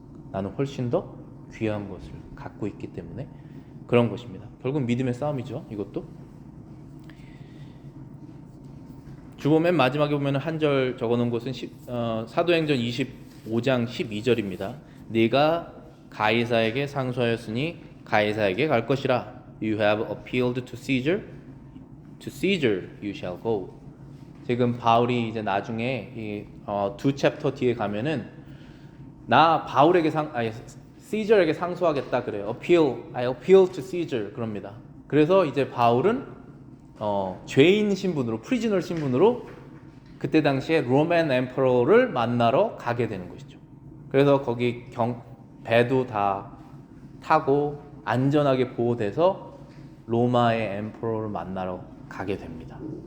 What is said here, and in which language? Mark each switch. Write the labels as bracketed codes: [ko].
[ko] 나는 훨씬 더 귀한 것을 갖고 있기 때문에 그런 것입니다. 결국 믿음의 싸움이죠. 이것도. 주보 맨 마지막에 보면 한 절 적어놓은 것은 사도행전 25장 12절입니다. 네가 가이사에게 상소하였으니 가이사에게 갈 것이라. [en] You have appealed to Caesar. To Caesar you shall go. [ko] 지금 바울이 이제 나중에 두 챕터 뒤에 가면은 나 바울에게 시저에게 상소하겠다 그래요. [en] I appeal to Caesar 그럽니다. [ko] 그래서 이제 바울은 죄인 신분으로 프리즈널 신분으로 그때 당시에 로맨 엠퍼러를 만나러 가게 되는 것이죠. 그래서 거기 배도 다 타고 안전하게 보호돼서 로마의 엠퍼러를 만나러 가게 됩니다.